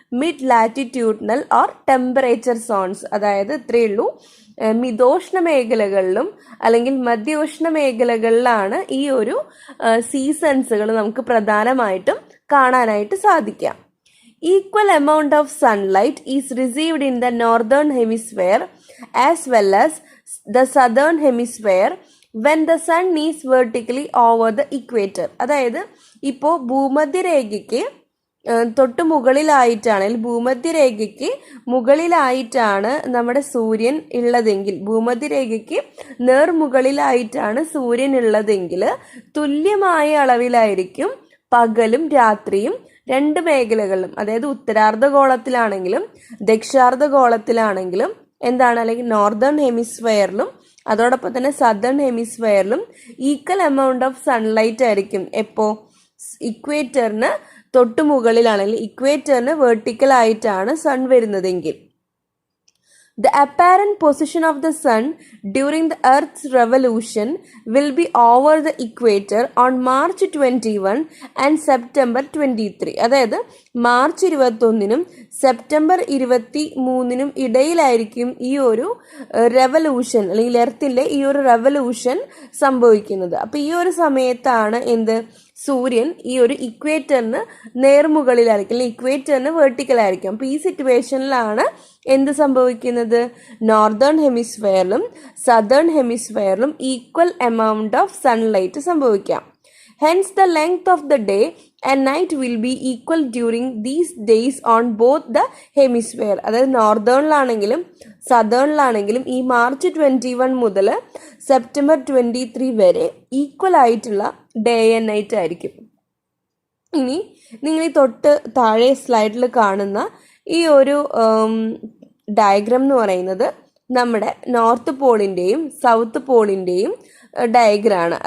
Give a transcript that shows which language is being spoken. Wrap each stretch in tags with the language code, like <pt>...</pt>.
<en>Mid latitudinal or temperature zones.</en> <ml>അതായത് ഇത്രയേ ഉള്ളൂ, മിതോഷ്ണ മേഖലകളിലും അല്ലെങ്കിൽ മധ്യോഷ്ണ മേഖലകളിലാണ് ഈ ഒരു സീസൺസുകൾ നമുക്ക് പ്രധാനമായിട്ടും കാണാനായിട്ട് സാധിക്കാം.</ml> <en>Equal amount of sunlight is received in the northern hemisphere as well as the southern hemisphere when the sun is vertically over the equator.</en> <ml>അതായത് ഇപ്പോൾ ഭൂമധ്യരേഖയ്ക്ക് തൊട്ട് മുകളിലായിട്ടാണ് അല്ലെങ്കിൽ ഭൂമധ്യരേഖയ്ക്ക് മുകളിലായിട്ടാണ് നമ്മുടെ സൂര്യൻ ഉള്ളതെങ്കിൽ, ഭൂമധ്യരേഖയ്ക്ക് നേർമുകളിലായിട്ടാണ് സൂര്യൻ ഉള്ളതെങ്കിൽ തുല്യമായ അളവിലായിരിക്കും പകലും രാത്രിയും രണ്ട് മേഖലകളിലും, അതായത് ഉത്തരാർദ്ധഗോളത്തിലാണെങ്കിലും ദക്ഷിണാർദ്ധഗോളത്തിലാണെങ്കിലും എന്താണ്, അല്ലെങ്കിൽ നോർത്തേൺ ഹെമിസ്ഫെയറിലും അതോടൊപ്പം തന്നെ southern ഹെമിസ്ഫെയറിലും</ml> <en>equal amount of sunlight</en> <ml>ആയിരിക്കും. എപ്പോൾ? ഇക്വേറ്ററിന് തൊട്ടു മുകളിലാണെങ്കിൽ, ഇക്വേറ്ററിന് വെർട്ടിക്കൽ ആയിട്ടാണ് സൺ വരുന്നതെങ്കിൽ.</ml> <en>The apparent position of the sun during the Earth's revolution will be over the equator on March 21 and September 23.</en> <ml>അതായത് മാർച്ച് 21 സെപ്റ്റംബർ 23 ഇടയിലായിരിക്കും ഈ ഒരു റെവല്യൂഷൻ അല്ലെങ്കിൽ എർത്തിൻ്റെ ഈ ഒരു റെവല്യൂഷൻ സംഭവിക്കുന്നത്. അപ്പോൾ ഈ ഒരു സമയത്താണ് എന്ത്? സൂര്യൻ ഈ ഒരു ഇക്വേറ്ററിന് നേർമുകളിലായിരിക്കും, അല്ലെങ്കിൽ ഇക്വേറ്ററിന് വെർട്ടിക്കലായിരിക്കും. അപ്പോൾ ഈ സിറ്റുവേഷനിലാണ് എന്ത് സംഭവിക്കുന്നത്? Northern ഹെമിസ്ഫിയറിലും southern ഹെമിസ്ഫിയറിലും</ml> <en>equal amount of sunlight</en> <ml>സംഭവിക്കാം.</ml> <en>Hence, the length of the day and night will be equal during these days on both the hemisphere.</en> <ml>അതായത് നോർത്തേണിലാണെങ്കിലും സദേണിലാണെങ്കിലും ഈ മാർച്ച് 21 മുതൽ സെപ്റ്റംബർ 23 വരെ ഈക്വൽ ആയിട്ടുള്ള ഡേ ആൻഡ് നൈറ്റ് ആയിരിക്കും. ഇനി നിങ്ങൾ ഈ തൊട്ട് താഴെ സ്ലൈഡിൽ കാണുന്ന ഈ ഒരു ഡയഗ്രാം എന്ന് പറയുന്നത് നമ്മുടെ നോർത്ത് പോളിൻ്റെയും സൗത്ത് പോളിൻ്റെയും ഡയഗ്രാണ്.</ml>